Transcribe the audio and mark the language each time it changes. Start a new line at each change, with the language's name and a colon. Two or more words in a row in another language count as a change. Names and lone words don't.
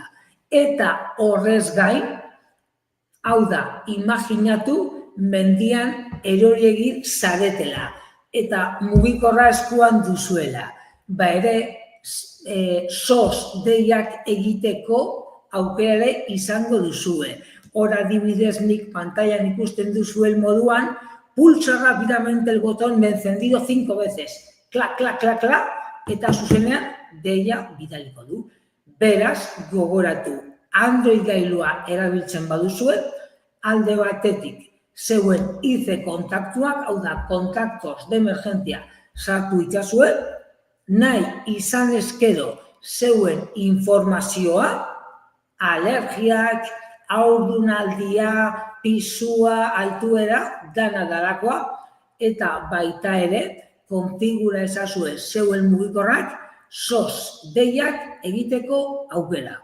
Basque: Eta horrez gain, hau da, imaginatu mendian erori egin zaretela, eta mugikorra eskuan duzuela. Ba ere, SOS deiak egiteko aukera izango duzue. Hor adibidez nik pantailan ikusten duzuen moduan,
Spanish: pulsa rápidamente el botón de encendido 5 veces.
Basque: Klak, klak, klak, klak, eta zuzenean deia bidaliko du. Beraz, gogoratu, Android gailua erabiltzen baduzue, alde batetik zeuen IC kontaktuak, hau da,
Spanish: kontaktos de emergentzia
Basque: sartu itzazue, nahi izan ezkero zeuen informazioa, alergiak, haurdunaldia, pisua, altuera, dana dalakoa, eta baita ere, konfigura ezazue zeuen mugikorrak, SOS deiak egiteko aukera.